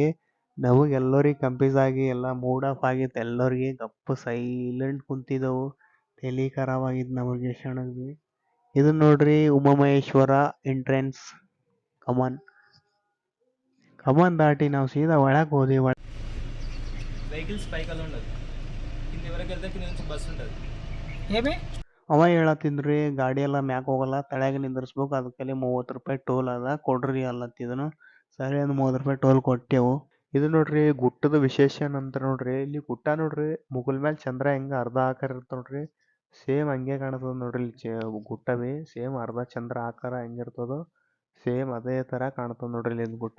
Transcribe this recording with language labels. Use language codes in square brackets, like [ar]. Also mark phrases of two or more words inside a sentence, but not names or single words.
[kn] ನಮಗೆ ಎಲ್ಲರಿಗೆ ಕನ್ಫ್ಯೂಸ್ ಆಗಿ ಎಲ್ಲ [en] mood off [kn] ಆಗಿತ್ತು. ಎಲ್ಲರಿಗೆ ಗಪ್ಪು ಸೈಲೆಂಟ್ ಕುಂತಿದ್ದೆವು. ತಲೆ ಖರಾಬ್ ಆಗಿತ್ತು ನಮಗೆ ಕ್ಷಣಕ್ಕೆ. ಇದು ನೋಡ್ರಿ ಉಮಾಮಹೇಶ್ವರ ಎಂಟ್ರೆನ್ಸ್. ಕಮನ್ ದಾಟಿ ನಾವು ಸೀದಾ ಒಳಗೆ ಹೋದ್ವಿ. [te] వెహికల్స్ పైకి అలా ఉండదు, కింది వరకు వెళ్తే కింద నుంచి బస్సు ఉంటుంది. ಏಮಿ [kn] ಅವ ಹೇಳತ್ತಿದ್ರಿ ಗಾಡಿ ಎಲ್ಲ ಮ್ಯಾಕ್ ಹೋಗಲ್ಲ, ತಳಗ ನಿಂದಿರ್ಸ್ಬೇಕು, ಅದಕ್ಕೆ 30 ರೂಪಾಯಿ ಟೋಲ್ ಅದ ಕೊಡ್ರಿ ಅಲ್ಲತ್ತಿದನು. ಸರಿ ಒಂದು 30 ರೂಪಾಯಿ ಟೋಲ್ ಕೊಟ್ಟೆವು. ಇದು ನೋಡ್ರಿ ಗುಟ್ಟದ ವಿಶೇಷ ಏನಂತ ನೋಡ್ರಿ, ಇಲ್ಲಿ ಗುಟ್ಟ ನೋಡ್ರಿ ಮುಗುಲ್ ಮೇಲೆ ಚಂದ್ರ ಹೆಂಗ ಅರ್ಧ ಆಕಾರ ಇರ್ತ ನೋಡ್ರಿ, ಸೇಮ್ ಹಂಗೆ ಕಾಣ್ತದ ನೋಡ್ರಿ ಇಲ್ಲಿ ಗುಟ್ಟ ಬಿ ಸೇಮ್ ಅರ್ಧ ಚಂದ್ರ ಆಕಾರ ಹೆಂಗಿರ್ತದೋ ಸೇಮ್ ಅದೇ ತರ ಕಾಣ್ತದ ನೋಡ್ರಿ ಇಲ್ಲಿ ಗುಟ್ಟ.